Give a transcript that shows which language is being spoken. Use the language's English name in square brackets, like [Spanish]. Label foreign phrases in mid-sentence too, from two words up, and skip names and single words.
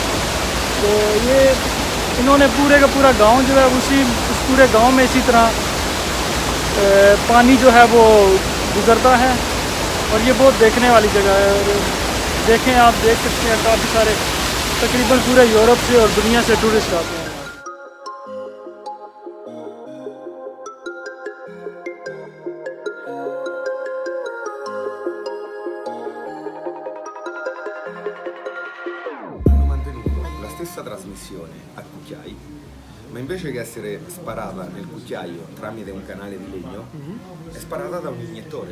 [Hindi] तो ये इन्होंने पूरे का पूरा गांव जो है उस पूरे गांव में इसी तरह पानी जो है वो गुज़रता है, और ये बहुत देखने वाली जगह है। और देखें, आप देख सकते हैं काफ़ी सारे, तकरीबन पूरे यूरोप से और दुनिया से टूरिस्ट आते हैं। [Italian] Hanno mantenuto la stessa trasmissione a cucchiai, ma invece che essere sparata nel cucchiaio tramite un canale di legno, è sparata da un iniettore.